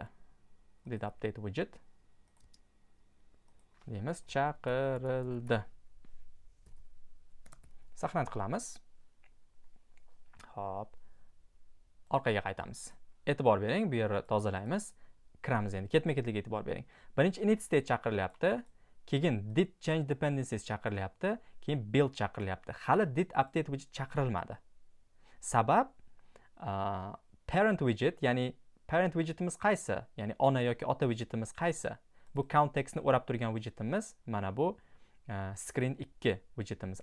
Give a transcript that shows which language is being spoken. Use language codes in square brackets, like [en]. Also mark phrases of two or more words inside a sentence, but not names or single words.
[uz] Did update widget deymiz, chaqirildi. Saqlanib qilamiz. Hop, orqaga qaytamiz. E'tibor bering, bu yerni tozalaymiz. Kiramiz endi. Ketma-ketlikka e'tibor bering. Birinchi init state chaqirilyapti, keyin did change dependencies chaqirilyapti, keyin build chaqirilyapti. Hali did update widget chaqirilmadi. Sabab [en] parent widget, [uz] ya'ni parent widgetimiz qaysi? Ya'ni ona yoki ota widgetimiz qaysi? Bu contextni o'rab turgan widgetimiz mana bu screen 2 widgetimiz.